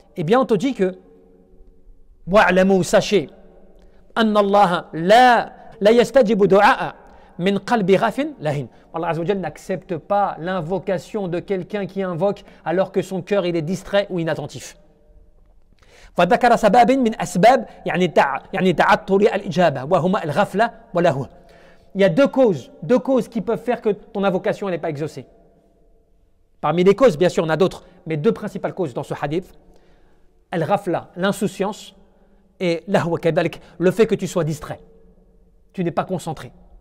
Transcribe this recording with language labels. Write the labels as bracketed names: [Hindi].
[French] Eh bien, on te dit que wa'lamu, sachez, [Arabic] anna Allah la yastajibu du'a min qalbi ghafin lahin. [French] Allah azza wa jalla n'accepte pas l'invocation de quelqu'un qui invoque alors que son cœur il est distrait ou inattentif. [Arabic] فذكر سباب من أسباب يعني تعطل الإجابة وهما الغفلة واللهو. [French] Il y a deux causes qui peuvent faire que ton invocation n'est pas exaucée. Parmi les causes, bien sûr, on a d'autres, mais deux principales causes dans ce hadith. Al-ghafla, l'insouciance, Et [Arabic] lahwa kadalik, [French] le fait que tu sois distrait. Tu n'es pas concentré.